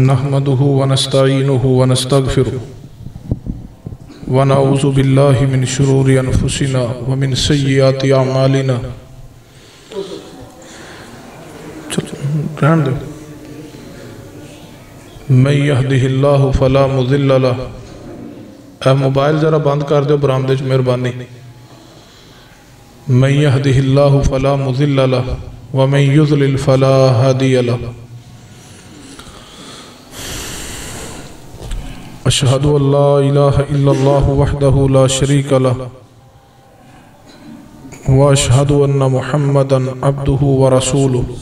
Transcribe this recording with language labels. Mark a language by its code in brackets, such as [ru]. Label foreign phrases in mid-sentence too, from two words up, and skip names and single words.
[ar] نحمده ونستعينه ونستغفره ونعوذ بالله من شرور أنفسنا ومن سيئات أعمالنا من يهده الله فلا مضل له. [pa] اے موبائل ذرا بند کر دو برآمدے وچ مہربانی. [ar] من يهده الله فلا مضل له ومن يضلل فلا هادي له. أشهد أن لا إله إلا الله وحده لا شريك له وأشهد أن محمدا عبده ورسوله.